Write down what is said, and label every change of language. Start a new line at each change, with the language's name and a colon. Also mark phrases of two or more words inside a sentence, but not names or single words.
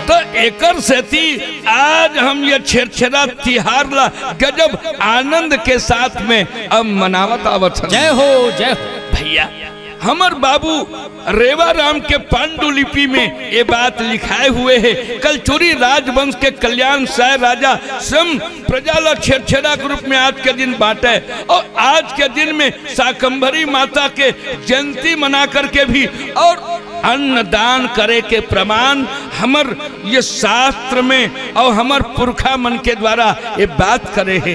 Chhattisgarhi: तो एकर से थी आज हम ये छेरछेरा तिहार ला गजब आनंद के साथ में अब मनावत आवत। जय हो भैया। हमर बाबू रेवा राम के पांडुलिपि में ये बात लिखाए हुए है कलचुरी राजवंश के कल्याण साय राजा स्वयं प्रजाला छेरछेरा के रूप में आज के दिन बांटे और आज के दिन में शाकंभरी माता के जयंती मना करके भी और अन्न दान करे के प्रमाण हमर ये शास्त्र में और हमर पुरखा मन के द्वारा ये बात करे है।